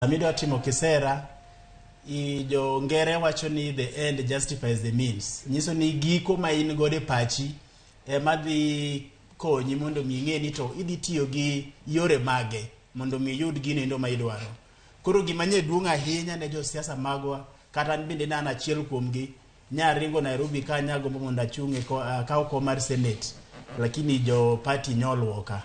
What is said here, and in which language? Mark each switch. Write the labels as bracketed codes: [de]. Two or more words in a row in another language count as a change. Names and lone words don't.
[luo] Midwa timo kisera, jo ngere wacho ni [en] the end justifies the means. [luo] Nyiso ni giko ma in gode pachi madhi konyi mondo mi ng'e ni to idhi tiyo gi yore mage mondo mi yud gino endo ma idwaro. Koro gima nye duong' ahinya ne jo siasa magwa, kata bende nan achiel kuomgi, nyaringo Nairobi ka nyagombo mondo achung'e kaw kom mar Senate, lakini jo party nyoluoka.